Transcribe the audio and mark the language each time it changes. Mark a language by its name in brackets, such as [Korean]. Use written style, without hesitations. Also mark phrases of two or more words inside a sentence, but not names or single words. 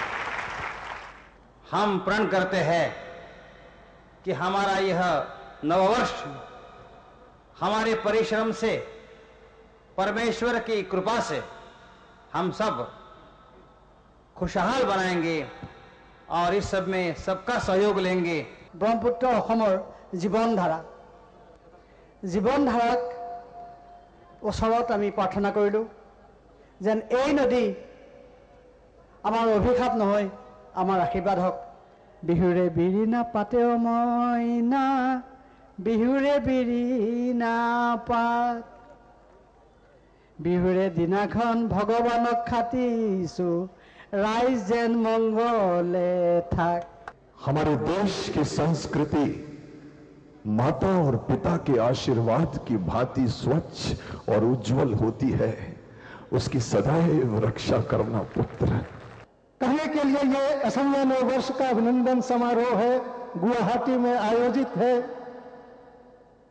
[Hindi] हम प्रण करते हैं कि हमारा यह नववर्ष हमारे परिश्रम से, परमेश्वर की कृपा से हम सब खुशहाल बनाएंगे और इस सब में सबका सहयोग लेंगे। [Assamese] ব্ৰহ্মপুত্ৰ অসমৰ জীৱনধাৰা, জীৱনধাৰাক ওচৰত আমি প্ৰাৰ্থনা কৰিলোঁ যেন এই নদী আমাৰ অভিশাপ নহয়, আমাৰ আশীৰ্বাদ হওক। বিহুৰে বিৰিণা পাতে মইনা, বিহুৰে বিৰিণা পাত, বিহুৰে দিনাখন ভগৱানক খাটিছোঁ, ৰাইজ যেন মংগলে থাক। [Hindi] हमारे देश की संस्कृति माता और पिता के आशीर्वाद की भांति स्वच्छ और उज्जवल होती है। उसकी सदैव रक्षा करना पुत्र। कहने के लिए ये असमिया नव वर्ष का अभिनंदन समारोह है, गुवाहाटी में आयोजित है।